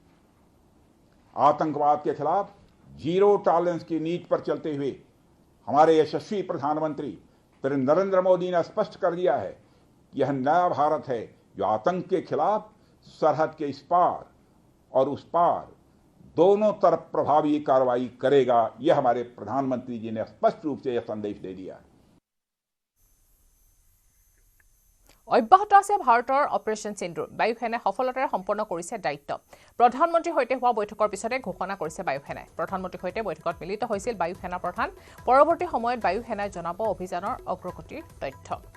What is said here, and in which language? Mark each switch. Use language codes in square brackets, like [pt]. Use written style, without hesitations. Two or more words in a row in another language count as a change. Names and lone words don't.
[hi] आतंकवाद के खिलाफ जीरो टॉलरेंस की नीति पर चलते हुए हमारे यशस्वी प्रधानमंत्री श्री नरेंद्र मोदी ने स्पष्ट कर दिया है कि यह नया भारत है जो आतंक के खिलाफ सरहद के इस पार और उस पार दोनों तरफ प्रभावी कार्रवाई करेगा। यह हमारे प्रधानमंत्री जी ने स्पष्ट रूप से यह संदेश दे दिया है। [as] অব্যাহত আছে ভাৰতৰ অপাৰেশ্যন সিন্দুৰ। বায়ুসেনাই সফলতাৰে সম্পন্ন কৰিছে দায়িত্ব। প্ৰধানমন্ত্ৰীৰ সৈতে হোৱা বৈঠকৰ পিছতে ঘোষণা কৰিছে বায়ুসেনাই। প্ৰধানমন্ত্ৰীৰ সৈতে বৈঠকত মিলিত হৈছিল বায়ুসেনা প্ৰধান। পৰৱৰ্তী সময়ত বায়ুসেনাই জনাব অভিযানৰ অগ্ৰগতিৰ তথ্য।